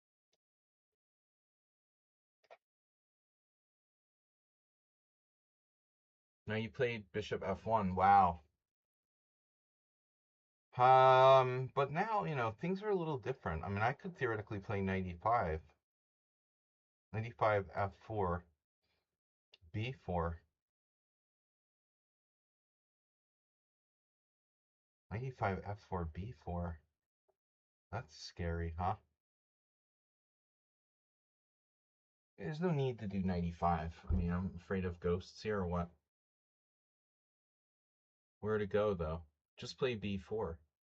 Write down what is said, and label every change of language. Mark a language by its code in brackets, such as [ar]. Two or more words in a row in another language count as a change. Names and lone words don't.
[en] Now you played Bishop F1. Wow. But now, things are a little different. I mean, I could theoretically play knight e5. Knight e5, f4, b4. Knight e5, f4, b4. That's scary, huh? There's no need to do knight e5. I mean, I'm afraid of ghosts here or what? Where to go, though? Just play b4.